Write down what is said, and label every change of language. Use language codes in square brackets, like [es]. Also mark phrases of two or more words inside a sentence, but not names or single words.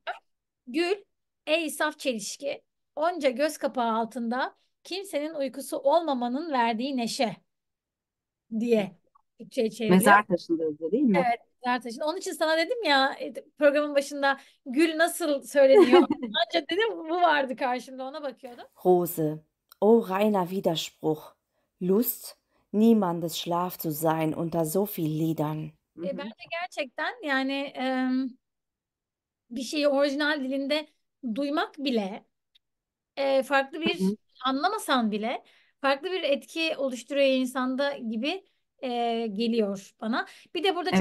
[tr] Gül, ey saf çelişki, onca göz kapağı altında kimsenin uykusu olmamanın verdiği neşe diye Türkçe'ye çevriliyor. Mezar taşında yazıyor değil mi? Evet, Zertaş'ın. Onun için sana dedim ya programın başında gül nasıl söyleniyor. Ancak dedim bu vardı karşımda, ona bakıyordum. [de] Rose, o reiner Widerspruch, Lust, niemandes Schlaf zu sein unter so viel Liedern. Hı hı. [tr] Bence gerçekten yani bir şeyi orijinal dilinde duymak bile farklı Hı bir, hı. anlamasan bile farklı bir etki oluşturuyor insanda gibi geliyor bana. Bir de burada